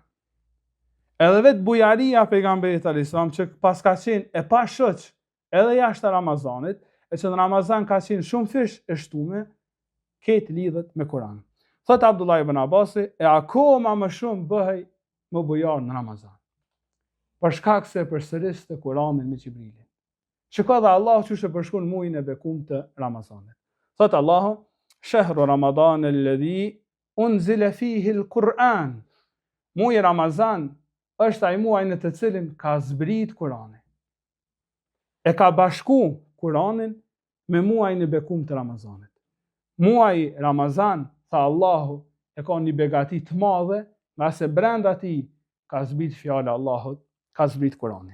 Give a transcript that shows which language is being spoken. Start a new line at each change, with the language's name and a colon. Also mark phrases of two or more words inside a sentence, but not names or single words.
Albanian: Edhe vetë bujaria pejgamberit
Arabic: عليه السلام,
Albanian: që pas ka qenë e pa shoq edhe jashtë Ramazanit, e që në Ramazan ka qenë shumë fish e shtume, ketë lidhet me Kur'an. Thot Abdullah ibn Abbas, e akoma më shumë bëhej më bujar në Ramazan. Për shkak se përsëriste Kur'anin me Gjibrilin. Shiko dhe Allah që shë përshkun mujin e bekum të Ramazanit. Thot Allahu:
Arabic: "شهر رمضان الذي أنزل فيه القرآن."
Albanian: Muji Ramazan është ai muaj në të cilin ka zbrit Kur'ani. E ka bashku Kur'anin me muajin e bekum të Ramazanit. Muaji Ramazan, tha Allahu, e ka një begati të madhe, nga se brenda ti ka zbrit fjala Allahut, ka zbrit Kur'ani.